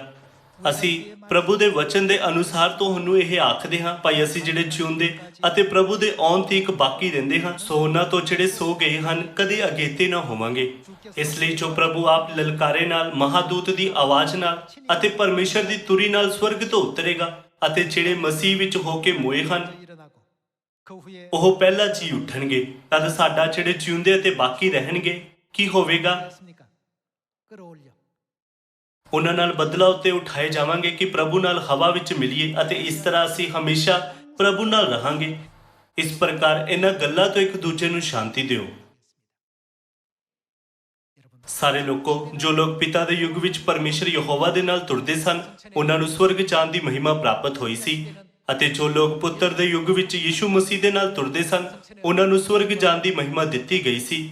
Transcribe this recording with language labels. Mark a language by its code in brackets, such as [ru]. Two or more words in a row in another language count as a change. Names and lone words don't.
[pa] ਅਸੀਂ ਪ੍ਰਭੂ ਦੇ ਵਚਨ ਦੇ ਅਨੁਸਾਰ ਤੁਹਾਨੂੰ ਇਹ ਆਖਦੇ ਹਾਂ, ਭਾਈ ਅਸੀਂ ਜਿਹੜੇ ਜਿਉਂਦੇ ਅਤੇ ਪ੍ਰਭੂ ਦੇ ਆਉਣ ਤੀਕ ਬਾਕੀ ਰਹਿੰਦੇ ਹਾਂ, ਸੋ ਉਹਨਾਂ ਤੋਂ ਜਿਹੜੇ ਸੋ ਗਏ ਹਨ ਕਦੇ ਅਗੇਤੇ ਨਾ ਹੋਵਾਂਗੇ। ਇਸ ਲਈ ਜੋ ਪ੍ਰਭੂ ਆਪ ਲਲਕਾਰੇ ਨਾਲ, ਮਹਾਦੂਤ ਦੀ ਆਵਾਜ਼ ਨਾਲ ਅਤੇ ਪਰਮੇਸ਼ਰ ਦੀ ਤੁਰੀ ਨਾਲ ਸਵਰਗ ਤੋਂ ਉਤਰੇਗਾ ਅਤੇ ਜਿਹੜੇ ਮਸੀਹ ਵਿੱਚ ਹੋ ਕੇ ਮੋਏ ਹਨ [ko] 일어나고 그 후에 [pa] ਉਹ ਪਹਿਲਾਂ ਜੀ ਉੱਠਣਗੇ। ਤਦ ਸਾਡਾ ਜਿਹੜੇ ਜਿਉਂਦੇ ਅਤੇ ਬਾਕੀ ਰਹਿਣਗੇ ਕੀ ਹੋਵੇਗਾ? [ko] 했습니까? 끌어올려 [pa] ਉਹਨਾਂ ਨਾਲ ਬਦਲਾ ਉੱਤੇ ਉਠਾਏ ਜਾਵਾਂਗੇ ਕਿ ਪ੍ਰਭੂ ਨਾਲ ਹਵਾ ਵਿੱਚ ਮਿਲੀਏ ਅਤੇ ਇਸ ਤਰ੍ਹਾਂ ਅਸੀਂ ਹਮੇਸ਼ਾ ਪ੍ਰਭੂ ਨਾਲ ਰਹਾਂਗੇ। ਇਸ ਪ੍ਰਕਾਰ ਇਹਨਾਂ ਗੱਲਾਂ ਤੋਂ ਇੱਕ ਦੂਜੇ ਨੂੰ ਸ਼ਾਂਤੀ ਦਿਓ। ਸਾਰੇ ਲੋਕੋ, ਜੋ ਲੋਕ ਪਿਤਾ ਦੇ ਯੁੱਗ ਵਿੱਚ ਪਰਮੇਸ਼ਰ ਯਹੋਵਾ ਦੇ ਨਾਲ ਤੁਰਦੇ ਸਨ, ਉਹਨਾਂ ਨੂੰ ਸਵਰਗ ਜਾਣ ਦੀ ਮਹਿਮਾ ਪ੍ਰਾਪਤ ਹੋਈ ਸੀ ਅਤੇ ਜੋ ਲੋਕ ਪੁੱਤਰ ਦੇ ਯੁੱਗ ਵਿੱਚ ਯਿਸੂ ਮਸੀਹ ਦੇ ਨਾਲ ਤੁਰਦੇ ਸਨ, ਉਹਨਾਂ ਨੂੰ ਸਵਰਗ ਜਾਣ ਦੀ ਮਹਿਮਾ ਦਿੱਤੀ ਗਈ ਸੀ।